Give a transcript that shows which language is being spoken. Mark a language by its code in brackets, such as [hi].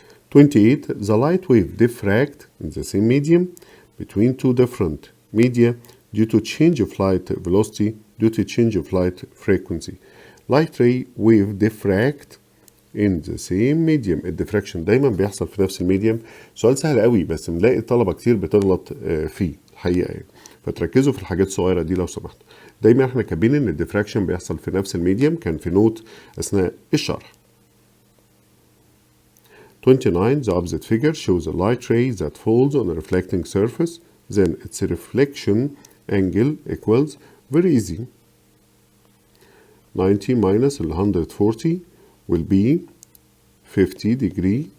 [en] 28 the light wave diffract in the same medium between two different media due to change of light velocity due to change of light frequency. Light ray wave diffract in the same medium. [ar] الديفراكشن دايما بيحصل في نفس الميديم. سؤال سهل قوي بس ملاقي طلبة كتير بتغلط فيه الحقيقة يعني. فتركزوا في الحاجات الصغيرة دي لو سمحت. دايما احنا كاتبين ان الديفراكشن بيحصل في نفس الميديم، كان في نوت اثناء الشرح. 29. [en] The opposite figure shows a light ray that falls on a reflecting surface. Then its reflection angle equals, very easy, 90 minus 140 will be 50 degree.